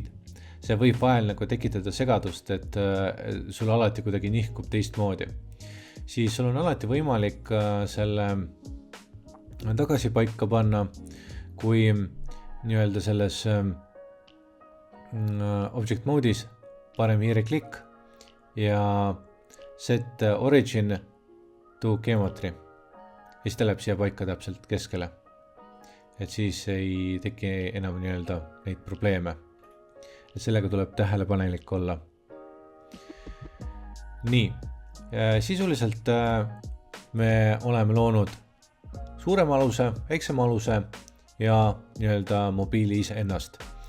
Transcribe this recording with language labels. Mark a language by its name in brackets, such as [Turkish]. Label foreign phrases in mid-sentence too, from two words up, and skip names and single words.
[Estonian] See võib vahel nagu tekitada segadust, et sul alati kuidagi nihkub teistmoodi. Siis sul on alati võimalik selle tagasi paika panna, kui nii-öelda selles [English] object mode'is [Estonian] parem hiireklikk ja [English] set origin to geometry. [Estonian] Ja siis ta läheb siia paika täpselt keskele. Et siis ei teki enam nii-öelda neid probleeme. Et sellega tuleb tähelepanelik olla. Nii, sisuliselt me oleme loonud suurema aluse, väiksema aluse ja nii-öelda mobiili ise ennast.